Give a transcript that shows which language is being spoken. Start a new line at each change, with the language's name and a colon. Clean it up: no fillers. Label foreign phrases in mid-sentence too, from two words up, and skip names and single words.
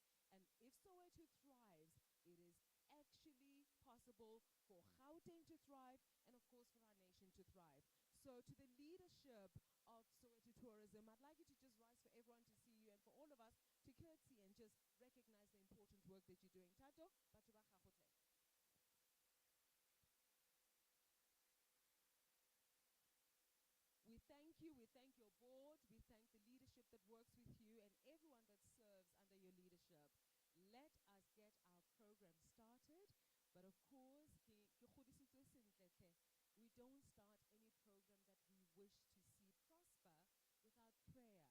English: And if Soweto thrives, it is actually possible for Gauteng to thrive and of course for our nation to thrive. So to the leadership of Soweto Tourism, I'd like you to just rise for everyone to see you and for all of us to curtsy and just recognize the important work that you're doing.
Tswana: Tato, batho ba gago tle.
English: We thank you, we thank your board, we thank the leadership that works with you and everyone that serves under your leadership. Let us get our program started, but of course, we don't start any program that we wish to see prosper without prayer.